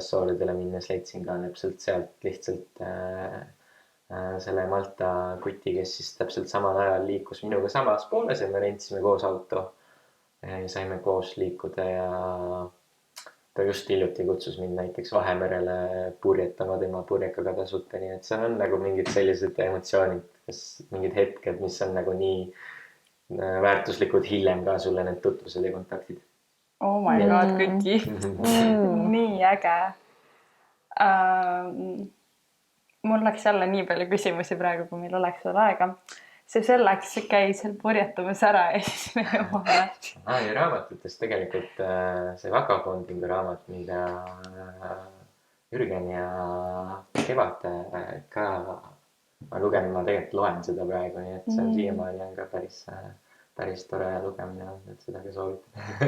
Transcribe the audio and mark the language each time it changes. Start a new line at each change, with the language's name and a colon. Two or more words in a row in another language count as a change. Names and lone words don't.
Estonian: Assuuridele minnes leidsin ka täpselt sealt lihtsalt selle Malta kuti, kes siis täpselt samal ajal liikus minuga samas pooles ja me rentsime koos auto ja saime koos liikuda ja ta just hiljuti kutsus mind näiteks Vahemerele purjetama tema purjekaga tasuta, nii et see on nagu mingid sellised emotsioonid, mingid hetked, mis on nagu nii väärtuslikud hiljem ka sulle need tutvused ja kontaktid.
English: Oh my god, Kuti.
Estonian: Nii äge. Mul läks jälle nii palju küsimusi praegu, kui meil oleks veel aega. See selleks käi seal purjetamas ära ja siis me jõuame. Ja raamatutes tegelikult see Vagabondingu raamat, mida Jürgen ja Kevad ka ma tegelikult loen seda praegu, nii et see on siiamaani on ka päris tore lugemine, et seda ka soovitan.